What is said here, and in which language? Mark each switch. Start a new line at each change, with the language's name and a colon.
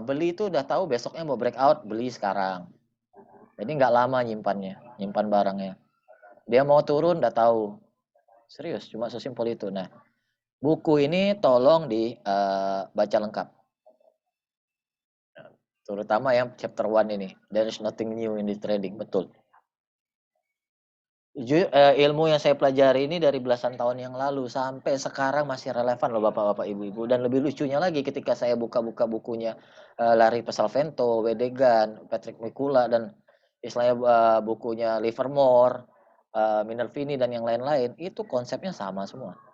Indonesian: Beli itu udah tahu besoknya mau breakout, beli sekarang. Jadi nggak lama nyimpan barangnya. Dia mau turun udah tahu. Serius, cuma sesimpel itu. Nah, buku ini tolong dibaca lengkap. Terutama yang chapter 1 ini.
English: There is nothing new in the trading,
Indonesian: betul. Ilmu yang saya pelajari ini dari belasan tahun yang lalu sampai sekarang masih relevan loh bapak-bapak ibu-ibu, dan lebih lucunya lagi ketika saya buka-buka bukunya Larry Pesavento, Wedegan, Patrick Mikula, dan istilahnya bukunya Livermore, Minervini dan yang lain-lain, itu konsepnya sama semua.